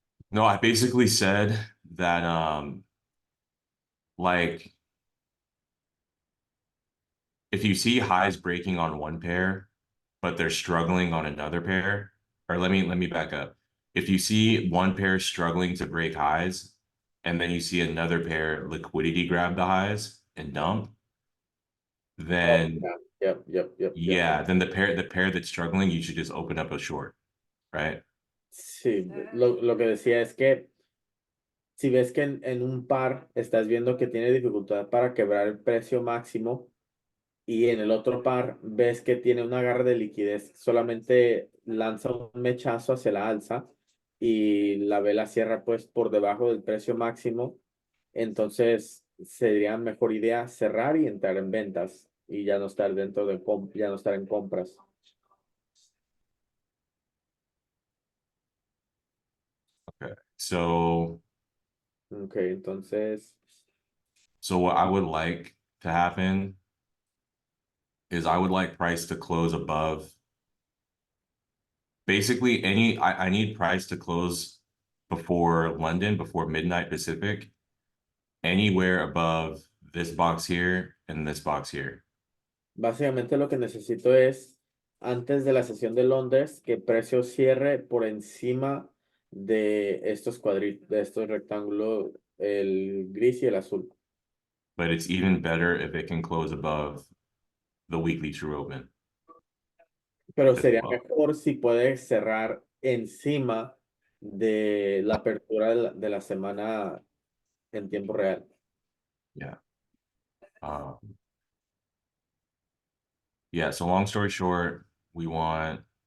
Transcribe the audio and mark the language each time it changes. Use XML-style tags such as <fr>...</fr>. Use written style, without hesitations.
<en>No, I basically said that like if you see highs breaking on one pair, but they're struggling on another pair, or let me back up. If you see one pair struggling to break highs, and then you see another pair liquidity grab the highs and dump, then Yep. yeah, then the pair that's struggling, you should just open up a short, right?</en> <es>Sí, lo que decía es que si ves que en un par estás viendo que tiene dificultad para quebrar el precio máximo y en el otro par ves que tiene un agarre de liquidez, solamente lanza un mechazo hacia la alza y la vela cierra pues por debajo del precio máximo, entonces sería mejor idea cerrar y entrar en ventas y ya no estar ya no estar en compras.</es> <en>Okay. So</en> <es>Entonces</es> <en>what I would like to happen is I would like price to close above basically I need price to close before London, before midnight Pacific, anywhere above this box here and this box here.</en> <es>Básicamente lo que necesito es, antes de la sesión de Londres, que el precio cierre por encima de estos cuadritos, de estos rectángulos, el gris y el azul.</es> <en>But it's even better if it can close above the weekly true open</en> <es>Pero</es> <en>as</en> <es>sería</es> <en>well.</en> <es>mejor si puede cerrar encima de la apertura de la semana en tiempo real.</es> <en>Yeah. Yeah, so long story short, we want</en>